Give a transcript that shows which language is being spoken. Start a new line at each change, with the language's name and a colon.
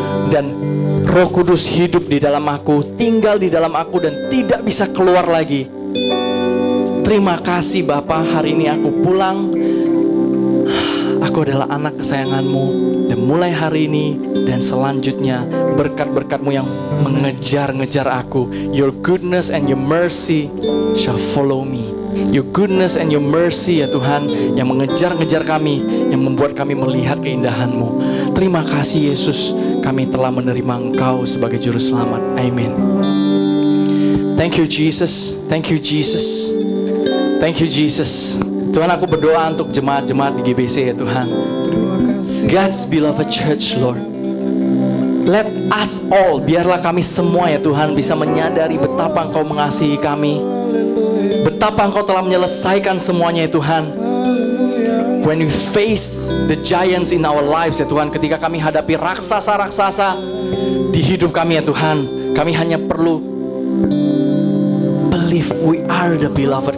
Indonesian: Dan Roh Kudus hidup di dalam aku, tinggal di dalam aku dan tidak bisa keluar lagi. Terima kasih Bapa, hari ini aku pulang. Aku adalah anak kesayangan-Mu. Dan mulai hari ini dan selanjutnya, berkat-berkat-Mu yang mengejar-ngejar aku.
English: Your goodness and your mercy shall follow me. Your goodness and your mercy
Indonesian: ya Tuhan, yang mengejar-ngejar kami, yang membuat kami melihat keindahan-Mu. Terima kasih Yesus, kami telah menerima Engkau sebagai Juru Selamat. Amin.
English: Thank you Jesus. Thank you Jesus. Thank you Jesus.
Indonesian: Tuhan, aku berdoa untuk jemaat-jemaat di GBC ya Tuhan.
English: God's beloved church Lord. Let us all,
Indonesian: biarlah kami semua ya Tuhan bisa menyadari betapa Engkau mengasihi kami, betapa Engkau telah menyelesaikan semuanya ya Tuhan.
English: When we face the giants in our lives
Indonesian: ya Tuhan, ketika kami hadapi raksasa-raksasa di hidup kami ya Tuhan, kami hanya perlu
English: believe we are the beloved.